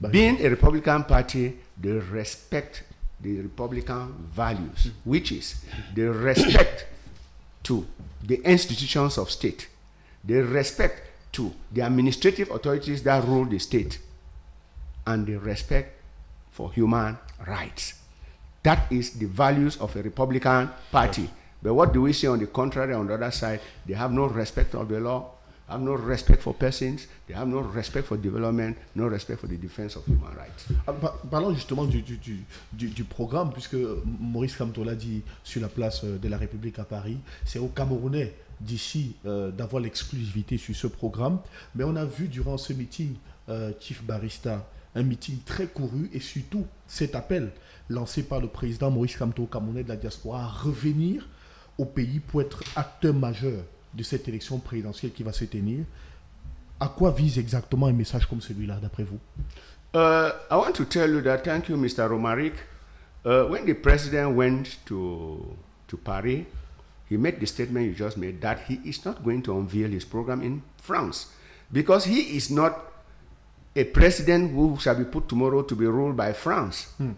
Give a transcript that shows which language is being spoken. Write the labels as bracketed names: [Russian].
[English] Being a Republican party, they respect the Republican values, which is the respect to the institutions of state, the respect to the administrative authorities that rule the state, and the respect for human rights. That is the values of a Republican party. Yes. But what do we see on the contrary, on the other side? They have no respect of the law, have no respect for persons, they have no respect for development, no respect for the defense of human rights. [French] Parlons justement du programme, puisque Maurice Kamto l'a dit sur la place de la République à Paris. C'est aux Camerounais d'ici d'avoir l'exclusivité sur ce programme. Mais on a vu durant ce meeting, Chief Barista, un meeting très couru et surtout cet appel lancé par le président Maurice Kamto, Camerounais de la diaspora, à revenir au pays pour être acteur majeur de cette élection présidentielle qui va se tenir. À quoi vise exactement un message comme celui-là, d'après vous? [English] I want to tell you that, thank you, Mr. Romaric. When the president went to Paris, he made the statement you just made that he is not going to unveil his program in France because he is not a president who shall be put tomorrow to be ruled by France.